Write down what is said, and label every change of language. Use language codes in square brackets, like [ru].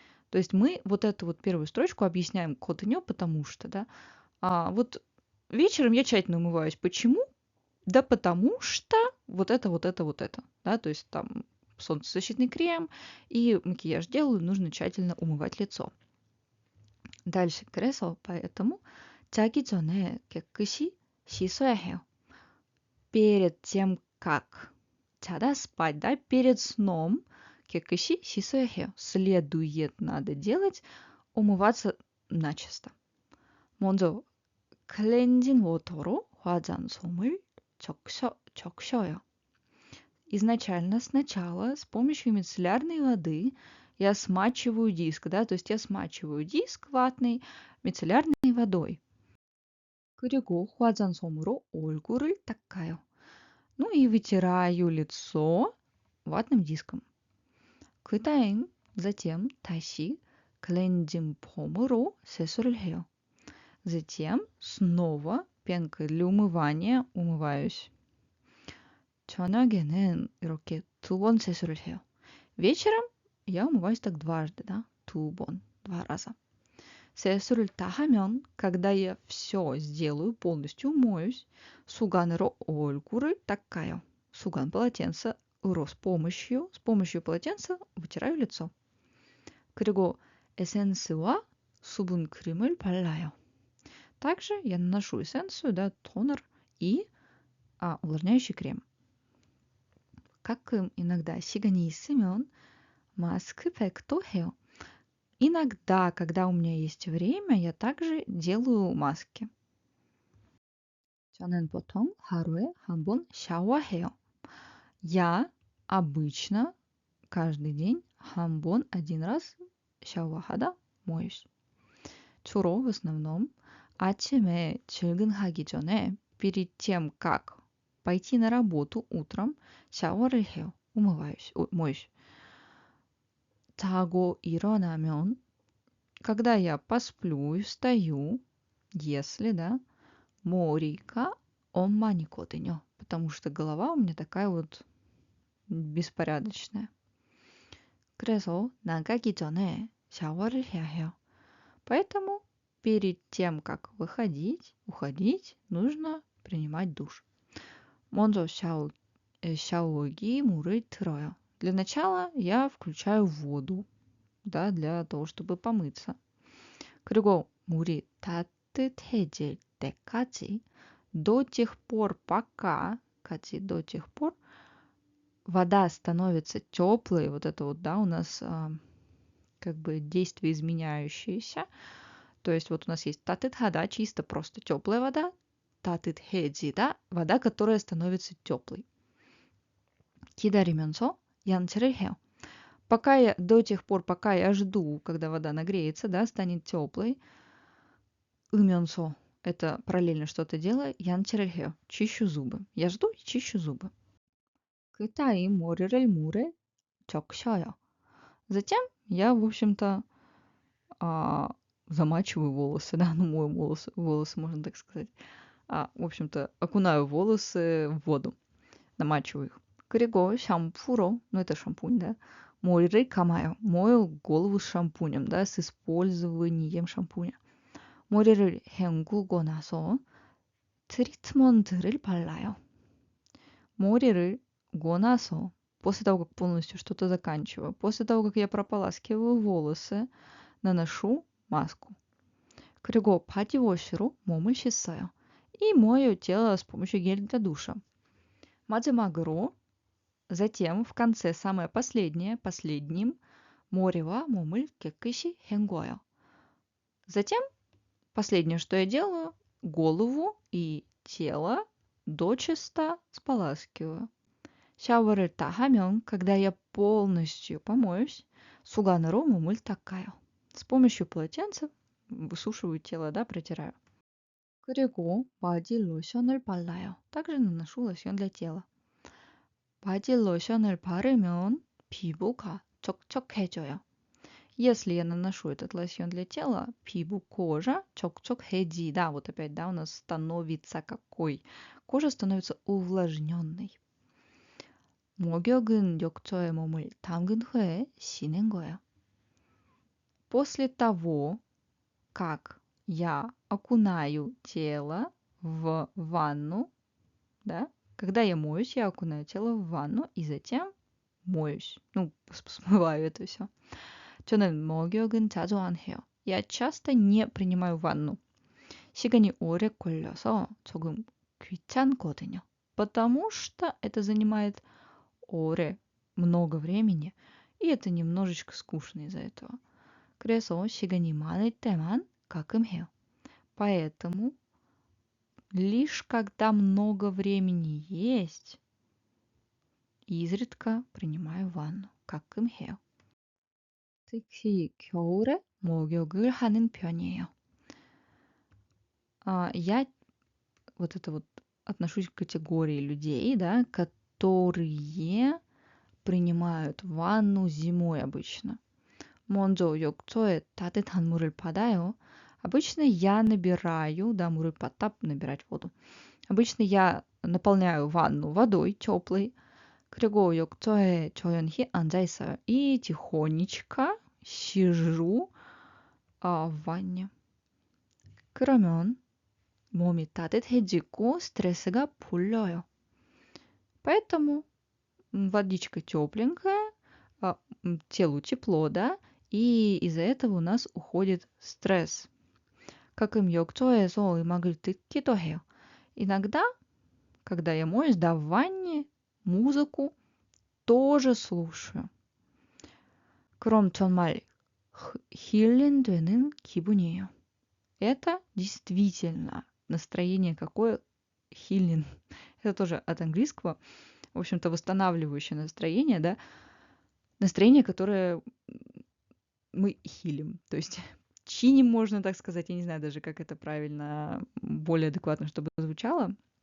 [ru] То есть мы вот эту вот первую строчку объясняем 거든요, потому что, да. А вот вечером я тщательно умываюсь. Почему? Да потому что вот это, вот это, вот это. Да, то есть там солнцезащитный крем и макияж делаю, нужно тщательно умывать лицо. дальше. [ko] 그래서 [ru] поэтому [ko] 자기 전에 깨끗이 씻어야 해요. [ru] Перед тем, как [ko] 자다 [ru] спать, да, перед сном [ko] 깨끗이 씻어야 해요. [ru] следует, надо делать, умываться начисто. [ko] 먼저 클렌징 워터로 화장솜을 적셔요. [ru] Изначально, сначала, с помощью мицеллярной воды я смачиваю диск, да, то есть я смачиваю диск ватный мицеллярной водой. [ko] 그리고 화장솜으로 얼굴을 닦아요. [ru] Ну и вытираю лицо ватным диском. [ko] 그다음, [ru] затем [ko] 다시 클렌징 폼으로 세수를 해요. [ru] Затем снова пенкой для умывания умываюсь. [ko] 저녁에는 이렇게 2번 세수를 해요. [ru] вечером я умываюсь так дважды, да, 2번, 2 раза. [ko] 세수를 다 하면, [ru] когда я все сделаю, полностью умоюсь, [ko] 수건으로 얼굴을 닦아요. 수건, [ru] полотенце로 с помощью полотенца вытираю лицо. [ko] 그리고 에센스와 수분 크림을 발라요. [ru] Также я наношу эссенцию, да, тонер и увлажняющий крем. [ko] 가끔 [ru] иногда [ko] 시간이 있으면 마스크팩도 해요. [ru] Иногда, когда у меня есть время, я также делаю маски. [ko] 저는 보통 하루에 한 번 샤워해요. [ru] Я обычно каждый день один раз [ko] 샤워하다 [ru] моюсь. [ko] 주로, [ru] в основном, [ko] 아침에 출근하기 전에, [ru] перед тем, как пойти на работу утром, [ko] 샤워를 해요. [ru] моюсь. [ko] 자고 일어나면, [ru] когда я посплю и встаю, если, да, [ko] 머리가 엉망이거든요. [ru] Потому что голова у меня такая вот беспорядочная. [ko] 그래서 나가기 전에 샤워를 해야 해요. [ru] Поэтому перед тем, как уходить, нужно принимать душ. [ko] 먼저 샤워기 물을 틀어요. [ru] Для начала я включаю воду, да, для того, чтобы помыться. [ko] 그리고 물이 따뜻해질 때까지, [ru] до тех пор, пока, до тех пор вода становится теплой, вот это вот, да, у нас как бы действие изменяющееся. То есть вот у нас есть 따뜻하다, чисто просто теплая вода, 따뜻해지다, вода, которая становится теплой. [ko] 기다리면서 양치를 해요. [ru] До тех пор, пока я жду, когда вода нагреется, да, станет теплой, 으면서, это параллельно что-то делаю, [ko] 양치를 해요. [ru] Чищу зубы. Я жду и чищу зубы. [ko] 그 타임 머리를 물에 적셔요. [ru] Затем я, в общем-то, замачиваю волосы, да, ну, мою волосы, можно так сказать. В общем-то, окунаю волосы в воду, намачиваю их. [ko] 그리고 샴푸로, [ru] ну, это шампунь, да, [ko] 머리를 감아요. [ru] мою голову с шампунем, да, с использованием шампуня. [ko] 머리를 헹구고 나서 트리트먼트를 발라요. 머리를 고나서, [ru] после того, как полностью что-то заканчиваю, после того, как я прополаскиваю волосы, наношу маску. [ko] 그리고 바디워시로 몸을 씻어요. [ru] И мою тело с помощью геля для душа. [ko] 마지막으로, [ru] затем, в конце, самое последнее, последним, [ko] 머리와 몸을 깨끗이 헹궈요. [ru] Затем, последнее, что я делаю, голову и тело дочисто споласкиваю. [ko] 샤워를 다 하면, [ru] когда я полностью помоюсь, [ko] 수건으로 몸을 닦아요. [ru] С помощью полотенца высушиваю тело, да, протираю. [ko] 그리고 바디 로션을 발라요. [ru] также наношу лосьон для тела. [ko] 바디 로션을 바르면 피부가 촉촉해져요. [ru] Если я наношу этот лосьон для тела, кожа [ko] 촉촉해지다. [ru] Вот опять, да, у нас становится какой? Кожа становится увлажненной. [ko] 목욕은 욕조에 몸을 담근 후에 씻는 거예요. [ru] После того, как я окунаю тело в ванну, да, когда я моюсь, я окунаю тело в ванну и затем моюсь. Ну, смываю это все. [ko] 저는 목욕은 자주 안 해요. [ru] Я часто не принимаю ванну. [ko] 시간이 오래 걸려서 조금 귀찮거든요. [ru] Потому что это занимает [ko] 오래, [ru] много времени, и это немножечко скучно из-за этого. [ko] 그래서 시간이 많을 때만 가끔 해요. [ru] Поэтому лишь когда много времени есть, изредка принимаю ванну. [ko] 가끔 해요. 특히 겨울에 목욕을 하는 편이에요. [ru] Я вот это вот отношусь к категории людей, да, которые принимают ванну зимой обычно. [ko] 먼저 욕조에 따뜻한 물을 받아요. [ru] Обычно я набираю, да, [ko] 물을 받다, [ru] набирать воду. Обычно я наполняю ванну водой теплой. [ko] 그리고 욕조에 조용히 앉아 있어요. [ru] И тихонечко сижу в ванне. [ko] 그러면 몸이 따뜻해지고 스트ресс가 풀려요. [ru] Поэтому водичка тепленькая, телу тепло, да, и из-за этого у нас уходит стресс. [ko] 가끔 욕조에서 음악을 듣기도 해요. [ru] Иногда, когда я моюсь, да, в ванне, музыку тоже слушаю. [ko] 그럼 정말 힐링되는 기분이에요. [ru] Это действительно настроение какое healing. Это тоже от английского. В общем-то, восстанавливающее настроение, да. Настроение, которое мы хилим. То есть чиним, можно так сказать. Я не знаю даже, как это правильно, более адекватно, чтобы звучало.